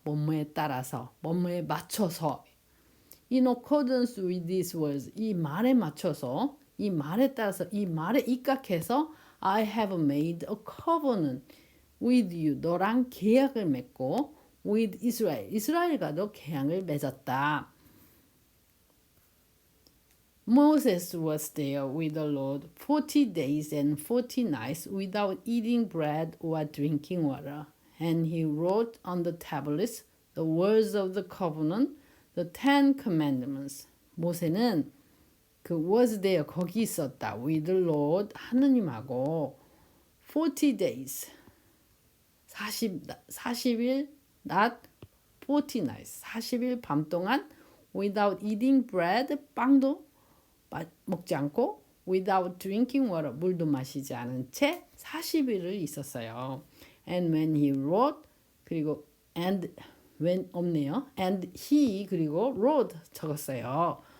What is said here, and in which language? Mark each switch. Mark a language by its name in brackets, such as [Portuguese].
[Korean] 뭐뭐에 따라서 뭐뭐에 맞춰서 [English] in accordance with these words [Korean] 이 말에 맞춰서 이 말에 따라서 이 말에 입각해서 [English] I have made a covenant with you [Korean] 너랑 계약을 맺고 [English] with Israel [Korean] 이스라엘과도 계약을 맺었다. [English] Moses was there with the Lord 40 days and 40 nights without eating bread or drinking water. And he wrote on the tablets the words of the covenant, the 10 commandments. [Korean] 모세는 그 [English] was there [Korean] 거기 있었다. [English] with the Lord [Korean] 하느님하고 [English] 40 days [Korean] 40일 낮 [English] 40 nights [Korean] 40일 밤 동안 [English] without eating bread [Korean] 빵도 먹지 않고 [English] without drinking water [Korean] 물도 마시지 않은 채 40일을 있었어요. [English] And when he wrote [Korean] 그리고 [English] and when [Korean] 없네요. [English] and he [Korean] 그리고 [English] wrote [Korean] 적었어요.